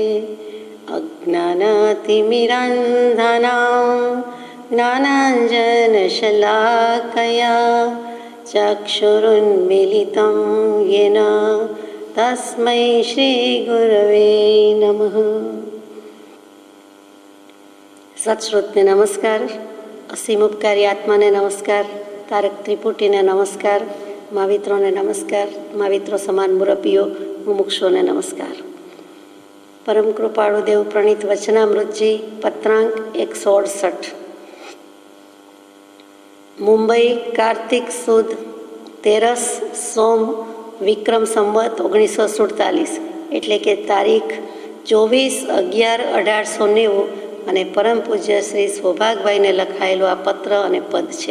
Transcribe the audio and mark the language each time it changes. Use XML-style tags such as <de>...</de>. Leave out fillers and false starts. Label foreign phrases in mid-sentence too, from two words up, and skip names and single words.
<sa>अज्ञानतिमिरान्धानां ज्ञानाञ्जनशलाकया चक्षुरुन्मीलितं येन तस्मै श्रीगुरवे नमः।</sa> <gu>સત્શ્રોતને નમસ્કાર, અસીમ ઉપકારી આત્માને નમસ્કાર, તારક ત્રિપુટીને નમસ્કાર, મહાવિત્રોને નમસ્કાર, મહાવિત્રો સમાન મુરબ્બીઓ મુમુક્ષોને નમસ્કાર। પરમ કૃપાળુ દેવ પ્રણીત વચનામૃતજી પત્રાંક 168 મુંબઈ કાર્તિક સુદ 13 સોમ વિક્રમ સંવત 1947 એટલે કે તારીખ 24/11/1890 અને પરમ પૂજ્ય શ્રી સૌભાગભાઈને લખાયેલું આ પત્ર અને પદ છે।</gu>